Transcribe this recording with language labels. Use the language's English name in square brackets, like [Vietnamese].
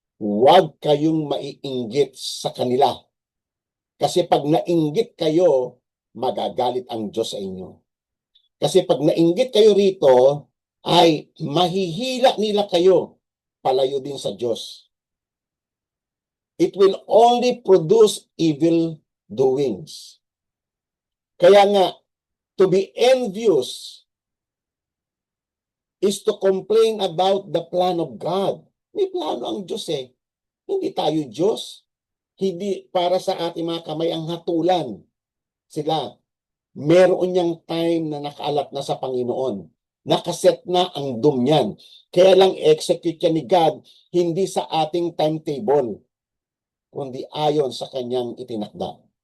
[Filipino] Huwag kayong maiinggit sa kanila. Kasi pag nainggit kayo, magagalit ang Diyos sa inyo. Kasi pag nainggit kayo rito, ay mahihila nila kayo palayo din sa Diyos. [English] It will only produce evil doings. [Filipino] Kaya nga, [English] to be envious is to complain about the plan of God. [Filipino] May plano ang Diyos eh. Hindi tayo Diyos. Hindi para sa ating mga kamay ang hatulan. Sila, meron niyang time na nakaalat na sa Panginoon. Nakaset na ang doom niyan. Kaya lang execute yan ni God, hindi sa ating timetable, kundi ayon sa kanyang itinakda.